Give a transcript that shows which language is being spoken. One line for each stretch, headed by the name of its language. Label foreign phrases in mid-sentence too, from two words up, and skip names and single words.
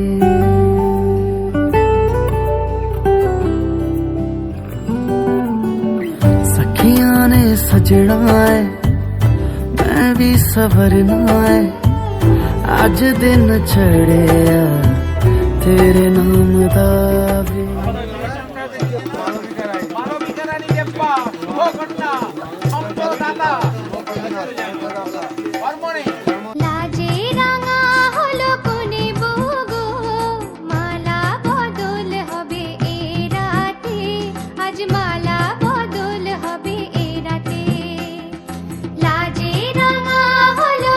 Punjabi: ਸਖੀਆਂ ਨੇ ਸਜਣਾ ਹੈ ਮੈਂ ਵੀ ਸਵਰਨਾ ਹੈ ਅੱਜ ਦਿਨ ਚੜ੍ਹਿਆ ਤੇਰੇ ਨਾਮ ਦਾ ਵੇ
Bangla: লাজে রাঙা হলো কোনে বগো মালা বদল হবে এ রাতে আজ মালা বদল হবে এ রাতে লাজে রাঙা হলো